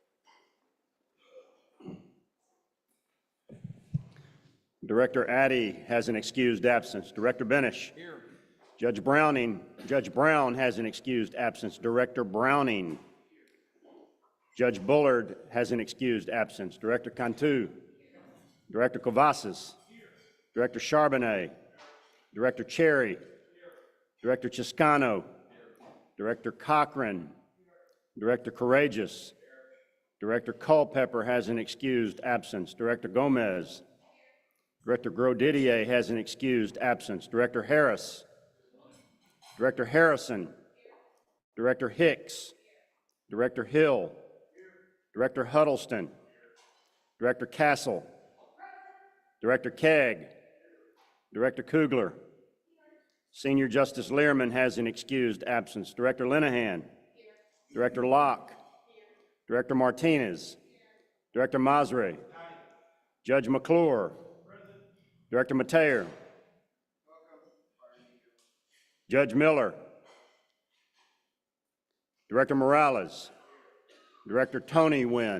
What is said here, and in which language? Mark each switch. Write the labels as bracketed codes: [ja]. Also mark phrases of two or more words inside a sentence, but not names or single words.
[en] Director Addy has an excused absence. Director Benish. Here. Judge Brown has an excused absence. Director Browning. Judge Bullard has an excused absence. Director Cantu. Director Cavazos. Director Charbonnet. Director Cherry. Director Chiscano. Director Cochran. Director Courageous. Director Culpepper has an excused absence. Director Gomez. Director Grosdidier has an excused absence. Director Harris. Director Harrison. Director Hicks. Director Hill. Director Huddleston. Director Castle. Director Kegg. Director Kugler. Senior Justice Learman has an excused absence. Director Linehan. Director Locke. Director Martinez. Director Masri. Judge McClure. Director Mateer. Judge Miller. Director Morales. Director Tony Wynn.